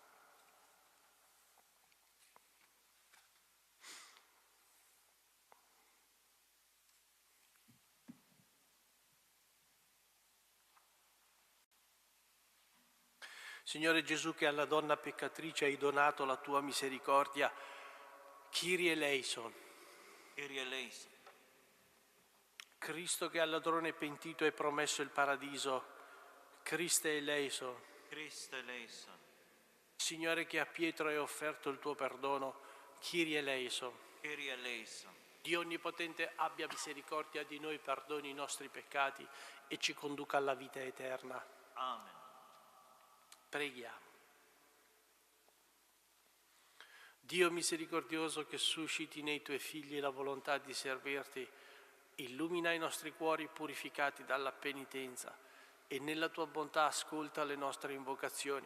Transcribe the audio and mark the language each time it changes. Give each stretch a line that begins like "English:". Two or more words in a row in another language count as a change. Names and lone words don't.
Italian: Signore Gesù, che alla donna peccatrice hai donato la tua misericordia,
Greek: Κύριε ἐλέησον. Κύριε ἐλέησον.
Italian: Cristo, che al ladrone pentito hai promesso il paradiso,
Greek: Χριστὲ ἐλέησον. Χριστὲ ἐλέησον.
Italian: Signore, che a Pietro hai offerto il tuo perdono,
Greek: Κύριε ἐλέησον. Κύριε ἐλέησον.
Italian: Dio Onnipotente abbia misericordia di noi, perdoni i nostri peccati e ci conduca alla vita eterna. Amen. Preghiamo. Dio misericordioso, che susciti nei tuoi figli la volontà di servirti, illumina i nostri cuori purificati dalla penitenza e nella tua bontà ascolta le nostre invocazioni.